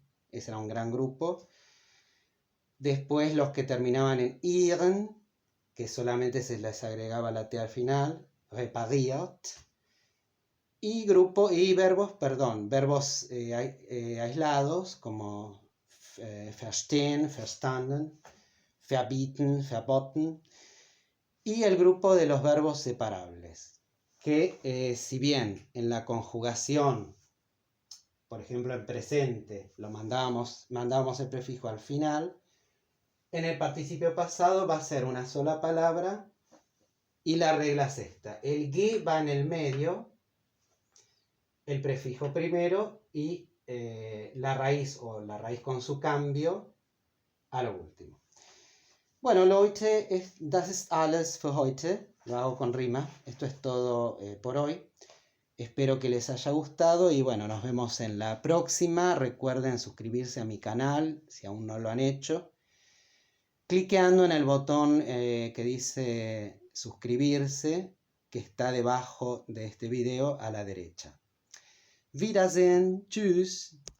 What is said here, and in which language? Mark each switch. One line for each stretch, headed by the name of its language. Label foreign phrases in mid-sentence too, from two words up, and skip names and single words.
Spanish: Ese era un gran grupo. Después los que terminaban en iren, que solamente se les agregaba la t al final, repariert. Y verbos aislados como
German: verstehen, verstanden, verbieten, verboten.
Spanish: Y el grupo de los verbos separables, que si bien en la conjugación, por ejemplo en presente, mandábamos el prefijo al final, en el participio pasado va a ser una sola palabra y la regla es esta. El ge va en el medio, el prefijo primero y la raíz con su cambio a lo último. Bueno,
German: Leute, das ist alles für heute.
Spanish: Lo hago con rima. Esto es todo por hoy. Espero que les haya gustado y bueno, nos vemos en la próxima. Recuerden suscribirse a mi canal si aún no lo han hecho, cliqueando en el botón que dice suscribirse, que está debajo de este video a la derecha.
German: Wiedersehen, tschüss.